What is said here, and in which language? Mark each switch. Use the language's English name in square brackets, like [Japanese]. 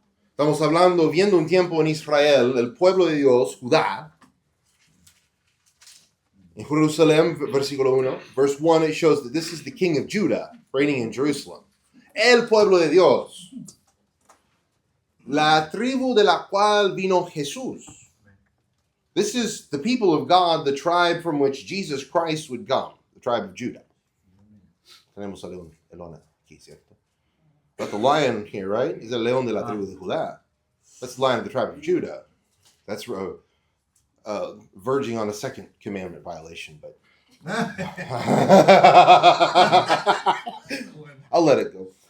[Spanish] Estamos hablando, viendo un tiempo en Israel, el pueblo de Dios, Judá. [English] In Jerusalem, [Spanish] versículo 1, [English] verse 1, it shows that this is the king of Judah, reigning in Jerusalem. [Spanish] El pueblo de Dios. La tribu de la cual vino Jesús. [English] This is the people of God, the tribe from which Jesus Christ would come, the tribe of Judah. [Spanish] Tenemos a león aquí, ¿cierto? [English] But the lion here, right, is [Spanish] el león de la tribu de Judá. [English] That's the lion of the tribe of Judah. That's verging on a second commandment violation, but I'll let it go.